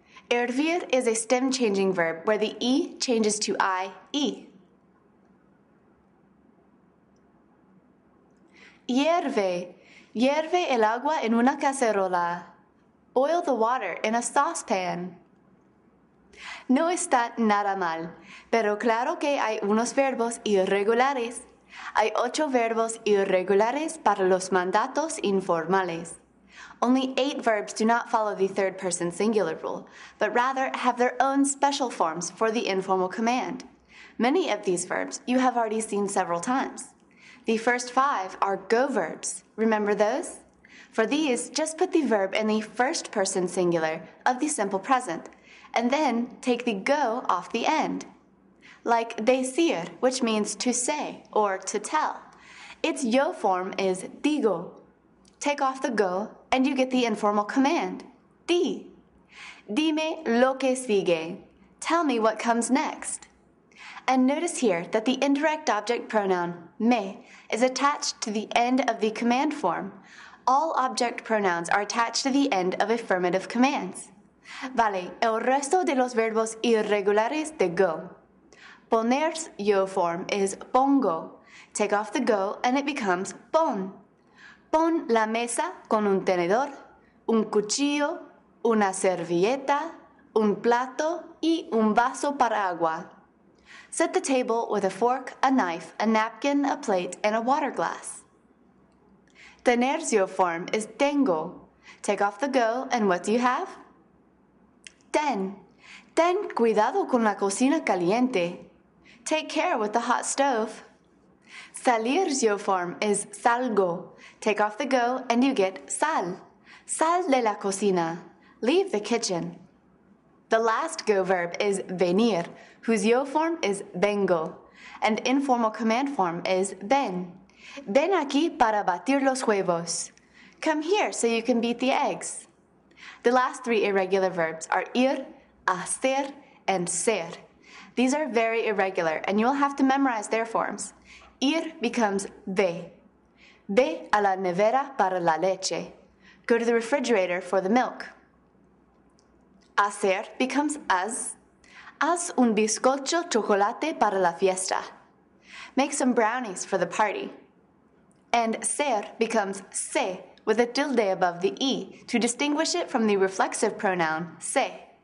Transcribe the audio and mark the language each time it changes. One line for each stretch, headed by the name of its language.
English: Hervir is a stem-changing verb where the E changes to I-E.
Spanish: Hierve el agua en una cacerola.
English: Boil the water in a saucepan.
Spanish: No está nada mal, pero claro que hay unos verbos irregulares. Hay 8 verbos irregulares para los mandatos informales.
English: Only 8 verbs do not follow the third person singular rule, but rather have their own special forms for the informal command. Many of these verbs you have already seen several times. The first 5 are go verbs. Remember those? For these, just put the verb in the first person singular of the simple present, and then take the go off the end. Like decir, which means to say or to tell. Its yo form is digo. Take off the go, and you get the informal command, di.
Spanish: Dime lo que sigue.
English: Tell me what comes next. And notice here that the indirect object pronoun me is attached to the end of the command form. All object pronouns are attached to the end of affirmative commands.
Spanish: Vale, el resto de los verbos irregulares de go.
English: Poner's yo form is pongo. Take off the go and it becomes pon.
Spanish: Pon la mesa con un tenedor, un cuchillo, una servilleta, un plato y un vaso para agua.
English: Set the table with a fork, a knife, a napkin, a plate, and a water glass. Tener's yo form is tengo. Take off the go and what do you have?
Spanish: Ten. Ten cuidado con la cocina caliente.
English: Take care with the hot stove. Salir's yo form is salgo. Take off the go and you get sal.
Spanish: Sal de la cocina.
English: Leave the kitchen. The last go verb is venir, whose yo form is vengo, and informal command form is ven.
Spanish: Ven aquí para batir los huevos.
English: Come here so you can beat the eggs. The last three irregular verbs are ir, hacer, and ser. These are very irregular, and you will have to memorize their forms. Ir becomes ve.
Spanish: Ve a la nevera para la leche.
English: Go to the refrigerator for the milk. Hacer becomes haz.
Spanish: Haz un bizcocho chocolate para la fiesta.
English: Make some brownies for the party. And ser becomes se with a tilde above the e to distinguish it from the reflexive pronoun se.